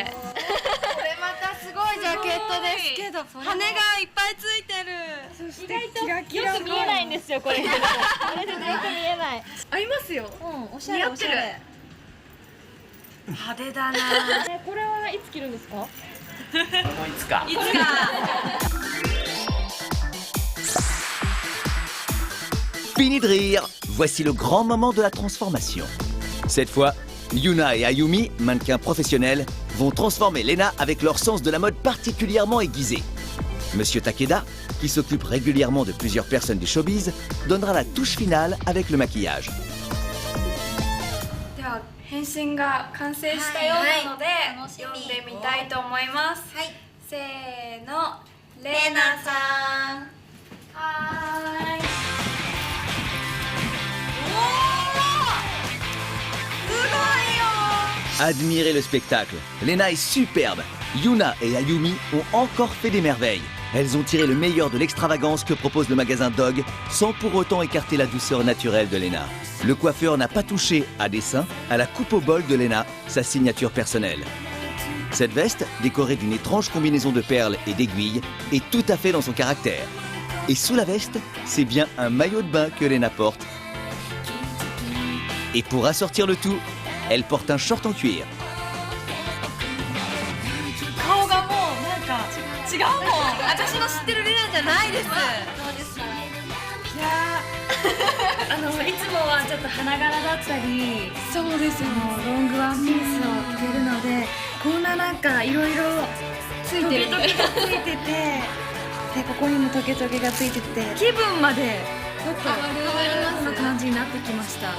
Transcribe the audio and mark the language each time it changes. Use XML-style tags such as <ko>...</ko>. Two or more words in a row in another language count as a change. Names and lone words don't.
<ja>これまたすごいジャケットですけど、羽がいっぱいついてる。そしてキラキよラく見えないんですよこれ。これでよく見えない。合いますよ。おしゃれおしゃれ。派手だな。これはいつ着るんですか？もういつか。いつか。</ja> <fr>Fini de rire, voici le grand moment de la transformation. Cette fois, Yuna et Ayumi, mannequins professionnels, vont transformer Lena avec leur sens de la mode particulièrement aiguisé. Monsieur Takeda, qui s'occupe régulièrement de plusieurs personnes du showbiz, donnera la touche finale avec le maquillage.</fr> <ja>では変身が完成したようなので、読んでみたいと思います。はい。せーの、レナさん。はーい。</ja> <fr>Admirez le spectacle. Lena est superbe. Yuna et Ayumi ont encore fait des merveilles. Elles ont tiré le meilleur de l'extravagance que propose le magasin Dog, sans pour autant écarter la douceur naturelle de Lena. Le coiffeur n'a pas touché à dessin à la coupe au bol de Lena, sa signature personnelle. Cette veste, décorée d'une étrange combinaison de perles et d'aiguilles, est tout à fait dans son caractère. Et sous la veste, c'est bien un maillot de bain que Lena porte. Et pour assortir le tout, elle porte un short en cuir.</fr> <ja>顔がもうなんか違うもん。私の知ってるレナじゃないです。いやいつもはちょっと花柄だったり、そうですよ。ロングワンピースを着てるので、こんななんかいろいろついてる。トゲトゲがついてて、でここにもトゲトゲがついてて、気分までちょっと変わる感じになってきました。</ja>